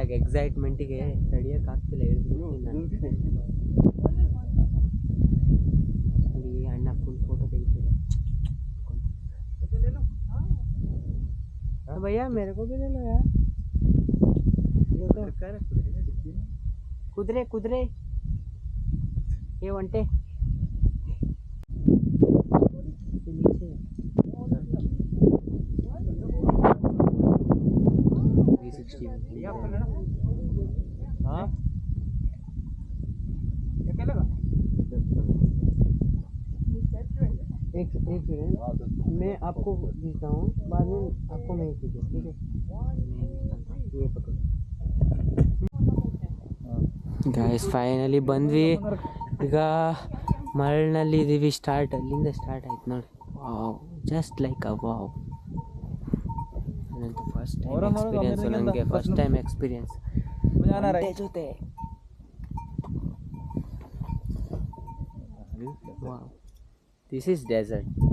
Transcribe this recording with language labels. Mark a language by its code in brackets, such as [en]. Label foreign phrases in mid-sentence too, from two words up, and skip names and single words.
[kn] ಎಕ್ಸೈಟ್ಮೆಂಟಿಗೆ ತಡಿಯೋಕ್ಕಾಗ್ತಿಲ್ಲ ಹೇಳ್ಬಿಡ್ತೀನಿ ನೋಡಿ ಅಣ್ಣ [en] full photo [kn] ತೆಗಿತಿದೆ [hi] भैया मेरे को भी ले लो यार कुदरे कुदरे ये वंटे हाँ एक सेकंड मैं आपको भेजता हूँ बाद में आपको मैं भेजूँ ठीक है ये पकड़ो [en] guys finally [kn] ಬಂದ್ವಿ ಈಗ ಮರಳಿನಲ್ಲಿ ಇದ್ದೀವಿ [en] ಸ್ಟಾರ್ಟ್ ಅಲ್ಲಿಂದ ಸ್ಟಾರ್ಟ್ [kn] ಆಯ್ತು ನೋಡಿ [en] wow just like a wow ನನಂತೂ first time experience ನನಗೆ first time experience ಜೊತೆ wow this is desert